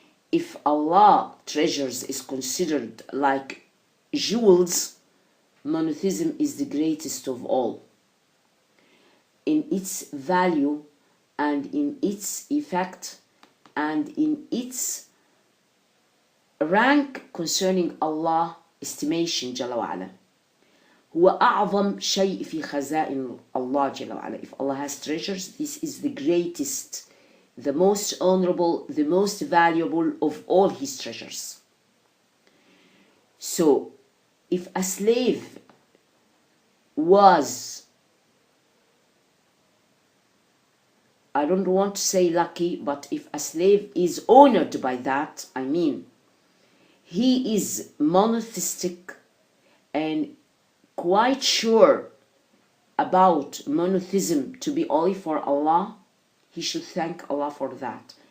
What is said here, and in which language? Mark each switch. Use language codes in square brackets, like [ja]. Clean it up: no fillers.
[en] If Allah treasures is considered like jewels, monotheism is the greatest of all in its value and in its effect and in its rank concerning Allah estimation Jalla wa Ala. [ar] هو أعظم شيء في خزائن الله جل وعلا. [en] If Allah has treasures, this is the greatest, the most honorable, the most valuable of all his treasures. So if a slave was, I don't want to say lucky, but if a slave is honored by that, I mean he is monotheistic and quite sure about monotheism to be only for Allah, he should thank Allah for that,